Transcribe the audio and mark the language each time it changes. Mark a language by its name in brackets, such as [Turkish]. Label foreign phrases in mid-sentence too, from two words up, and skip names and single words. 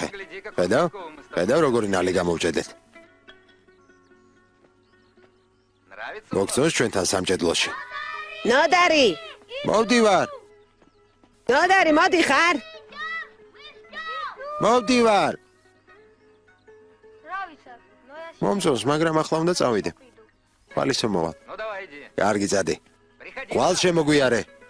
[Georgian] ხედავ როგორი ნალი გამოვჭედეთ. მოგწონს ჩვენთან სამჭედლოში. ნოდარი, მოვდივარ, მოდი ხარ? მოვდივარ. რა ვიცარ, ნოიას მომწონს, მაგრამ ახლა უნდა წავიდე. ხვალისო მოვალ. [Russian] Ну давай иди. [Georgian] კარგი წადი. [Russian] Приходи. [Georgian] ხვალ შემოგვიარე.